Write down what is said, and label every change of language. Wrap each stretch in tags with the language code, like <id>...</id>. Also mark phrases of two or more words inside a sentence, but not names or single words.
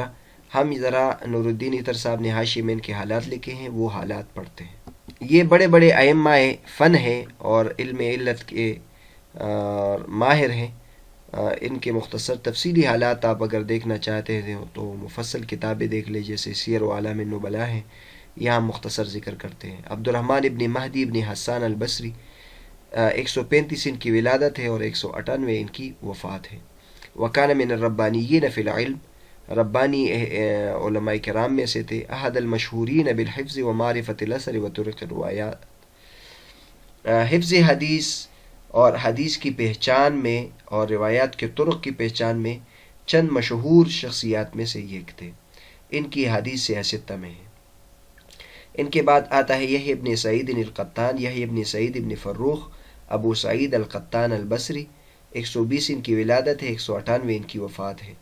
<ur>ہم ذرا نور الدین عطر صاحب نے حاشیے میں ان کے حالات لکھے ہیں، وہ حالات پڑھتے ہیں۔ یہ بڑے بڑے ائمہ فن ہیں اور علم علت کے ماہر ہیں۔ ان کے مختصر تفصیلی حالات آپ اگر دیکھنا چاہتے ہیں تو مفصل کتابیں دیکھ لیں، جیسے سیر و اعلام النبلاء ہیں، یہاں مختصر ذکر کرتے ہیں۔ عبد الرحمن ابن مہدی ابن حسان البصری 135 ان کی ولادت ہے اور 198 ان کی وفات ہے۔</ur> <ar>وکان من الربانیین فی العلم،</ar> <ur>ربانی علماء کرام میں سے تھے۔</ur> <ar>احد المشہورین بالحفظ و معرفت الاثر و طرق الروایات،</ar> <ur>حفظ حدیث اور حدیث کی پہچان میں اور روایات کے طرق کی پہچان میں چند مشہور شخصیات میں سے یہ تھے۔ ان کی حدیث سے ستہ میں ہے۔ ان کے بعد آتا ہے یحییٰ ابن سعید القطان، یحییٰ ابن سعید ابن فروخ ابو سعید القطان البصری، 120 ان کی ولادت ہے، 198 ان کی وفات ہے۔</ur>